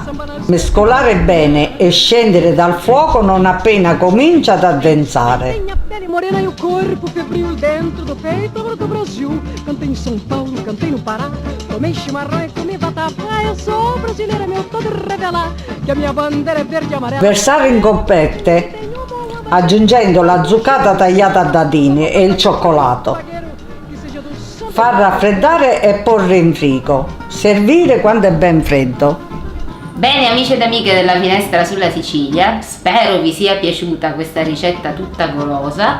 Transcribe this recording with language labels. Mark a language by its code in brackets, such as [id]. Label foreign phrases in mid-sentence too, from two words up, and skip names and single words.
[it] Mescolare bene e scendere dal fuoco non appena comincia ad addensare. [pt] Morena e o corpo febril dentro do peito, amor do Brasil. Cantei em São Paulo, cantei no Pará, tomei chimarrão e comi vatapá. Eu sou brasileira, meu todo revelar que a minha bandeira é verde e amarela. [it] Versare in coppette aggiungendo la zucchata tagliata a dadini e il cioccolato. Far raffreddare e porre in frigo. Servire quando è ben freddo. Bene amici ed amiche della Finestra sulla Sicilia, spero vi sia piaciuta questa ricetta tutta golosa.